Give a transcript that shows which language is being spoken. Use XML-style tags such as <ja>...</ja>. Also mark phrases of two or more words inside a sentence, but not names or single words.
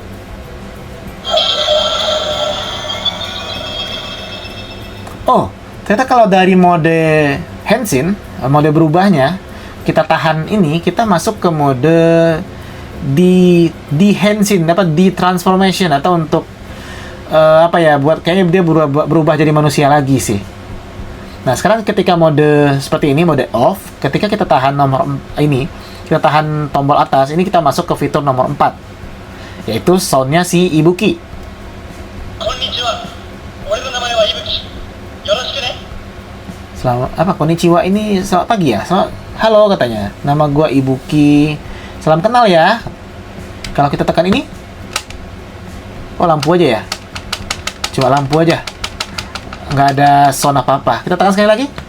<id>Oh, ternyata kalau dari mode Henshin, mode berubahnya, kita tahan ini, kita masuk ke mode di Henshin, dapat di transformation atau untuk apa ya, buat kayaknya dia berubah jadi manusia lagi sih. Nah, sekarang ketika mode seperti ini, mode off, ketika kita tahan nomor ini, kita tahan tombol atas, ini kita masuk ke fitur nomor 4, yaitu soundnya si Ibuki.</id> <ja>こんにちは。俺の名前は Ibuki. よろしくね.</ja> <id>Selamat apa konnichiwa ini selamat pagi ya. Selamat, halo katanya. Nama gua Ibuki. Salam kenal ya. Kalau kita tekan ini, oh lampu aja ya. Cuma lampu aja. Nggak ada sound apa-apa. Kita tekan sekali lagi.</id>